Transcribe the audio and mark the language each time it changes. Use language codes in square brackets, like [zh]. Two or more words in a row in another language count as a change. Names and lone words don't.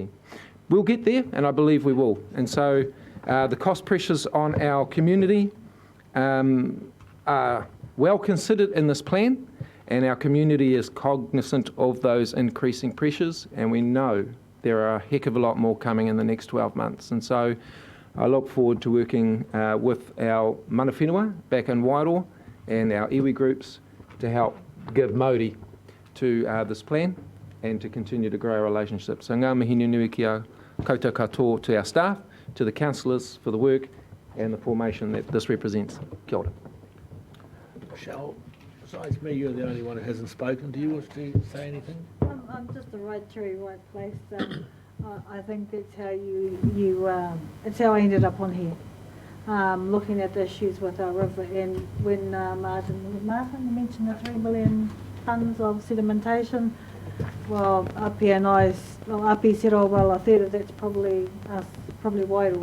[en] We'll get there, and I believe we will. And so the cost pressures on our community are well considered in this plan, and our community is cognizant of those increasing pressures, and we know There are a heck of a lot more coming in the next 12 months. And so I look forward to working with our [mi] mana whenua [en] back in Wairoa and our iwi groups to help give mauri to this plan and to continue to grow our relationship. So [mi] ngā mihi nui ki a koutou katoa [en] to our staff, to the councillors for the work and the formation that this represents. [mi] Kia ora. [en] Michelle, besides me, you're the only one who hasn't spoken. Do you wish to say anything? I'm just the right tree, right place. I think that's how it's how I ended up on here. Looking at the issues with our river, and when Martin mentioned the 3 million tonnes of sedimentation, well, Api and Api said, oh well, I thought that's probably us, probably Wairoa.